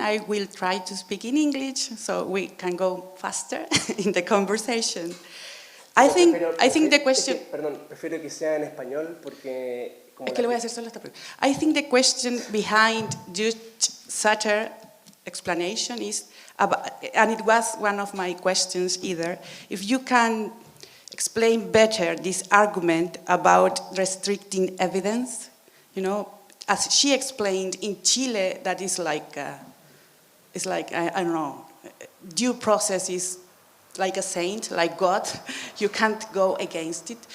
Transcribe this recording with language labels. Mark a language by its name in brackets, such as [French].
[English] I will try to speak in English so we can go faster in the conversation. I think the question... [Spanish] Perdón, prefiero que sea en español porque... Es que le voy a hacer solo esta pregunta. [English] I think the question behind Judge Sutter's explanation is, and it was one of my questions either, if you can explain better this argument about restricting evidence, you know, as she explained in Chile, that is like, I don't know, due process is like a saint, like God, you can't go against it.